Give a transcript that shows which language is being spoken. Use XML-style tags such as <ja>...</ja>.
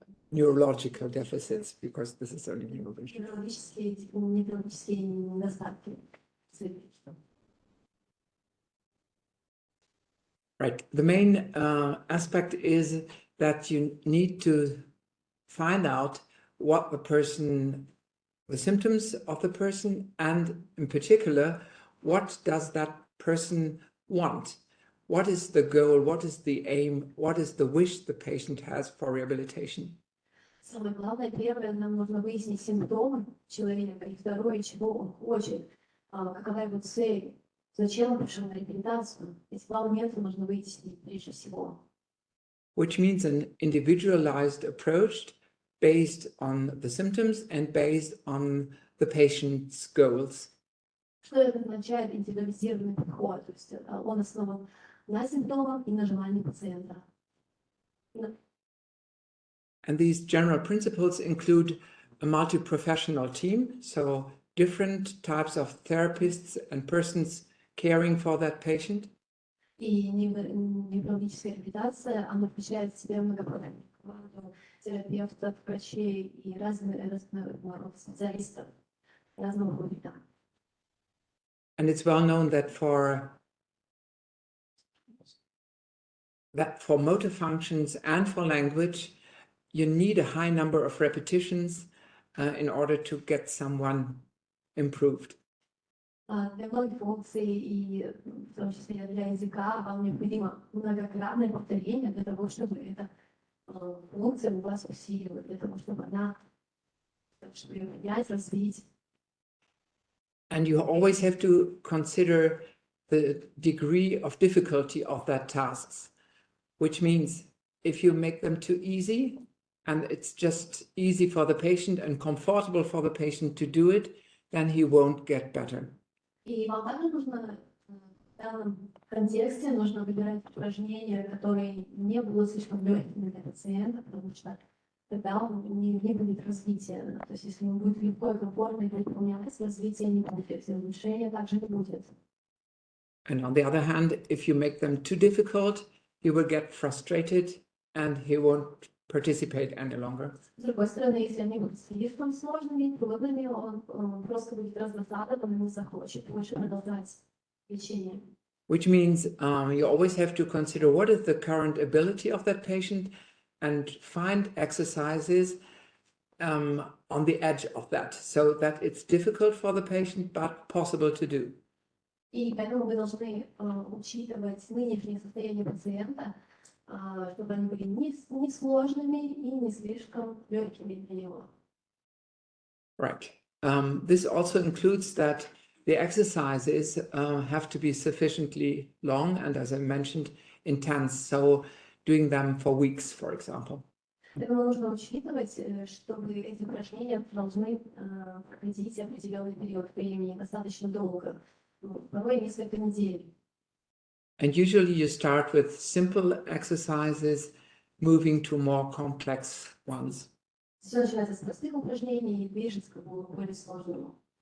<en>Neurological deficits, because this is only neurological.</en> <ru>Неврологические недостатки.</ru> <en>Right. The main aspect is that you need to find out what the symptoms of the person, and in particular, what does that person want? What is the goal? What is the aim? What is the wish the patient has for rehabilitation?</en> <ru>Самое главное, первое, нам нужно выяснить симптомы человека, и второе, чего он хочет, какова его цель, зачем он пришел на реабилитацию. Эти два момента нужно выяснить прежде всего.</ru> <en>Which means an individualized approach based on the symptoms and based on the patient's goals.</en> <ru>Что это означает индивидуализированный подход? То есть он основан на симптомах и на желании пациента.</ru> <en>And these general principles include a multi-professional team, so different types of therapists and persons caring for that patient.</en> <ru>И неврологическая реабилитация, она включает в себя многопрофильную команду терапевтов, врачей и разного рода специалистов разного уровня.</ru> <en>And it's well known that for motor functions and for language, you need a high number of repetitions in order to get someone improved.</en> <ru>Для многих функций, и в том числе для языка, вам необходимо многократное повторение для того, чтобы эта функция у вас усилилась, для того, чтобы она принять, развить.</ru> <en>And you always have to consider the degree of difficulty of that tasks, which means if you make them too easy and it's just easy for the patient and comfortable for the patient to do it, then he won't get better.</en> <ru>И вам также нужно в данном контексте нужно выбирать упражнения, которые не будут слишком легкими для пациента, потому что тогда он не будет развития. То есть если он будет легко и комфортно выполнять, развития не будет, и улучшения также не будет.</ru> <en>And on the other hand, if you make them too difficult, he will get frustrated and he won't participate any longer.</en> <ru>С другой стороны, если они будут слишком сложными, трудными, он просто будет раздосадован, он не захочет больше продолжать лечение.</ru> <en>Which means you always have to consider what is the current ability of that patient and find exercises on the edge of that, so that it's difficult for the patient but possible to do.</en> <ru>И поэтому вы должны учитывать нынешнее состояние пациента, чтобы они были не сложными и не слишком легкими для него.</ru> <en>Right. This also includes that the exercises have to be sufficiently long and, as I mentioned, intense. So doing them for weeks, for example.</en> <ru>Поэтому нужно учитывать, чтобы эти упражнения должны проходить определенный период времени, достаточно долго, порой несколько недель.</ru> <en>And usually you start with simple exercises, moving to more complex ones.</en> <ru>Все начинается с простых упражнений и движется к более сложному.</ru>